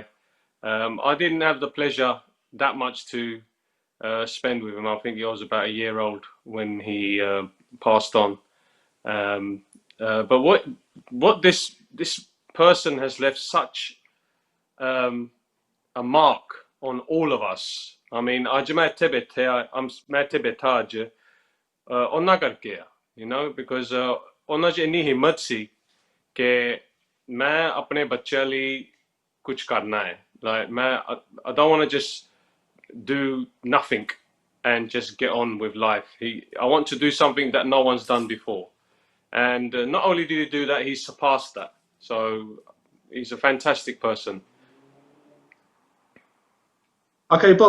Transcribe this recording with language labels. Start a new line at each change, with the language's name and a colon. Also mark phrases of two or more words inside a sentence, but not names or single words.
English: I didn't have the pleasure that much to spend with him. I think he was about a year old when he passed on. But what this person has left such a mark on all of us. I mean,
Punjabi: ਅੱਜ ਮੈਂ ਥੇ ਬੈਠੇ ਮੈਂ ਥੇ ਬੈਠਾ ਅੱਜ ਉਹਨਾਂ ਕਰਕੇ ਆ,
English: you know, because
Punjabi: ਉਹਨਾਂ 'ਚ ਇੰਨੀ ਹਿੰਮਤ ਸੀ ਕਿ ਮੈਂ ਆਪਣੇ ਬੱਚਿਆਂ ਲਈ ਕੁਝ ਕਰਨਾ ਹੈ.
English: Like I don't want to just do nothing and just get on with life. I want to do something that no one's done before. And not only did he do that, he surpassed that. So he's a fantastic person. Okay, Bob.